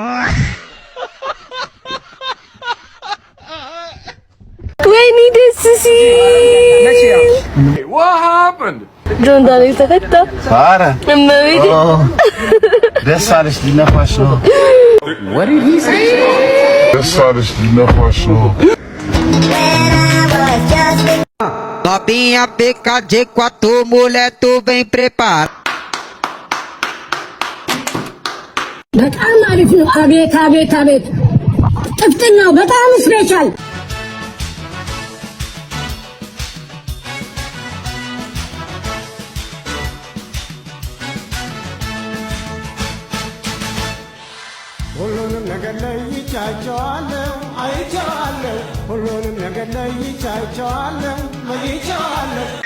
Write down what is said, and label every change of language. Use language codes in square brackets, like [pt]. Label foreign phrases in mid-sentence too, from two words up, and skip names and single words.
[am] ወይኔ ደስ ሲል [en] What happened? [am] ጆን ዳንኤል ተፈታ። ኧረ እመቤቴ ደስ አለሽ ሊነፋሽ ነው። [en] What did he say? [am] ደስ አለሽ ሊነፋሽ ነው። [pt] Novinha PKG4, mulher, tu vem preparar. [am] በጣም አሪፍ ነው። አቤት ጥፍጥናው በጣም ስፔሻል። ሁሉንም ነገር ለይቻቸዋለሁ አይቻለሁ ሁሉንም ነገር ለይቻቸዋለሁ አይቻለሁ